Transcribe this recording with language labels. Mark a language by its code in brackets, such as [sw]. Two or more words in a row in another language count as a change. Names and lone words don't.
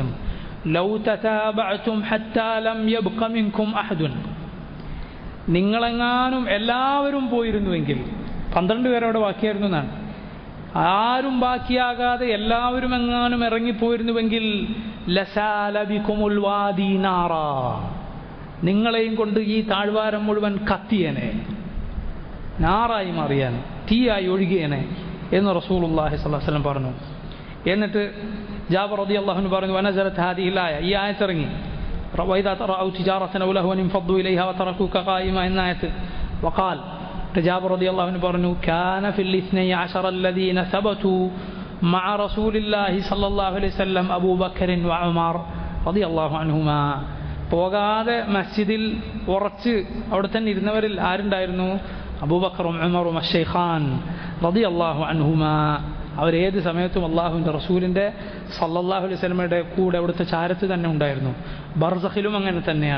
[ar] لو تتابعتم حتى لم يبق منكم أحد, [ml] നിങ്ങളെങ്ങാനും എല്ലാവരും പോയിരുന്നുവെങ്കിൽ, 12 പേരവിടെ ബാക്കിയായിരുന്നു എന്നാണ്, ആരും ബാക്കിയാകാതെ എല്ലാവരും എങ്ങാനും ഇറങ്ങിപ്പോയിരുന്നുവെങ്കിൽ [ar] لسال بكم الوادي نارا, [ml] നിങ്ങളെയും കൊണ്ട് ഈ താഴ്വാരം മുഴുവൻ കത്തിയേനെ, നാറായി മാറിയാൻ, തീയായി ഒഴുകിയേനെ എന്ന് [ar] رسول الله صلى الله عليه وسلم [ml] പറഞ്ഞു. എന്നിട്ട് ജാബിർ [ar] رضي الله عنه [ml] പറഞ്ഞു, [ar] ونزلت هذه الآية, [ml] ഈ ആയത്ത് ഇറങ്ങി, [ar] وإذا رأوا تجارة أو لهوا انفضوا إليها وتركوك قائما [ml] എന്ന ആയത്ത്. [ar] വഖാൽ, ജാബിർ رضي الله عنه പറഞ്ഞു, كان في 12 الذين ثبتوا مع رسول الله صلى الله عليه وسلم أبو بكر وعمر رضي الله عنهما. [ml] പോകാതെ മസ്ജിദിൽ ഉറച്ച് അവിടെ തന്നെ ഇരുന്നവരിൽ ആരുണ്ടായിരുന്നു? അബൂബക്കറും ഉമറും [ar] الشيخان رضي الله عنهما. [ml] അവരേത് സമയത്തും അള്ളാഹുവിൻ്റെ റസൂലിൻ്റെ [ar] صلى الله عليه وسلم [ml] കൂടെ അവിടുത്തെ ചാരത്ത് തന്നെ ഉണ്ടായിരുന്നു. ബർസഖിലും അങ്ങനെ തന്നെയാണ്.